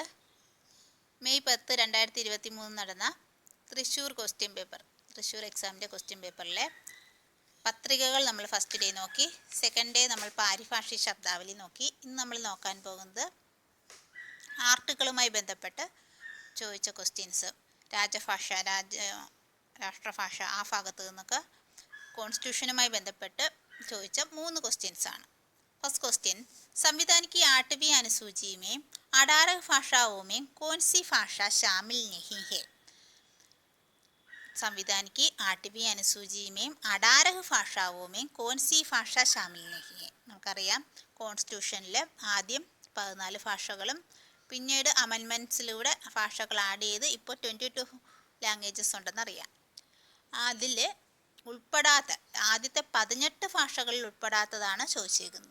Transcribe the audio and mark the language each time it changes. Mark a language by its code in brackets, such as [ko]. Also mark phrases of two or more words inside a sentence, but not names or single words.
[ml] മെയ് 10, 2023 നടന്ന തൃശ്ശൂർ എക്സാമിൻ്റെ [en] question paper [ml] പത്രികകൾ നമ്മൾ [en] first day [ml] നോക്കി. [en] second day [ml] നമ്മൾ [hi] पारिभाषिक शब्दावली [ml] നോക്കി. ഇന്ന് നമ്മൾ നോക്കാൻ പോകുന്നത് ആർട്ടിക്കിളുമായി ബന്ധപ്പെട്ട് ചോദിച്ച ക്വസ്റ്റ്യൻസ്, രാഷ്ട്രഭാഷ ആ ഭാഗത്ത് നിന്നൊക്കെ കോൺസ്റ്റിറ്റ്യൂഷൻ ബന്ധപ്പെട്ട് ചോദിച്ച 3 ക്വസ്റ്റ്യൻസ് ആണ്. [en] First question, [hi] संविधान की 8वीं अनुसूची में 18 भाषाओं में कौन सी भाषा शामिल नहीं है? संविधान की 8वीं अनुसूची में 18 भाषाओं में कौन सी भाषा शामिल नहीं है? [ml] നമുക്കറിയാം കോൺസ്റ്റിറ്റ്യൂഷനിൽ ആദ്യം 14 ഭാഷകളും പിന്നീട് അമെൻമെൻറ്റ്സിലൂടെ ഭാഷകൾ ആഡ് ചെയ്ത് ഇപ്പോൾ 22 ലാംഗ്വേജസ് ഉണ്ടെന്നറിയാം. അതിൽ ഉൾപ്പെടാത്ത ആദ്യത്തെ 18 ഭാഷകളിൽ ഉൾപ്പെടാത്തതാണ് ചോദിച്ചിരിക്കുന്നത്.